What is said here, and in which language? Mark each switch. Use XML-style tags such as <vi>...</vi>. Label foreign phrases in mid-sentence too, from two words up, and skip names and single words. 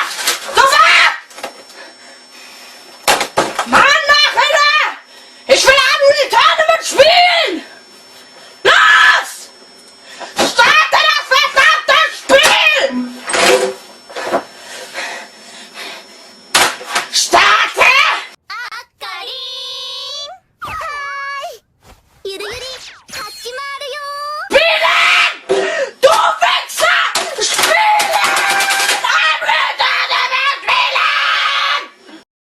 <de>Sofort! Mann, Nachhinein! Ich will an die Tournament spielen! Los! Starte das verdammte Spiel! Starte!</de> <ja>あかりーん。はーい。ゆるゆり始まるよ。</ja> <de>Spielen! Du Wichser! Spielen!</de> <en>I'm ready to spielen!</en>